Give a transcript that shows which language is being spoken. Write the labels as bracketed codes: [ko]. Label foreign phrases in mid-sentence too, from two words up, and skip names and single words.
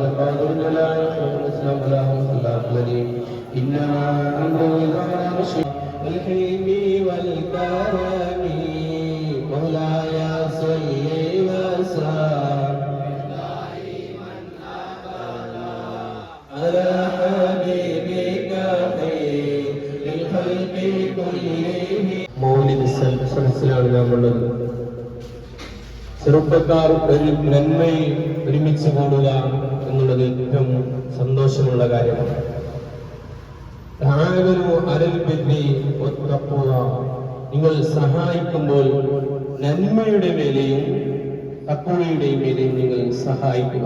[ar] ذو الجلال والإكرام له صلاة الذي إنما أمره إذا رشد الحلم والكرم مولاي صل وسلم على حبيبك خير الخلق كلهم [ml] മൗലിദ് സദസ്സിലാണ് നാമുള്ളത്. ചെറുപ്പക്കാർ ഒരു നന്മയിൽ ഒരുമിച്ച് കൂടുക എന്നുള്ളത് ഏറ്റവും സന്തോഷമുള്ള കാര്യമാണ്. നിങ്ങൾ സഹായിക്കുമ്പോൾ നന്മയുടെ മേലെയും തഖ്വയുടെയും മേലെയും നിങ്ങൾ സഹായിക്കുക.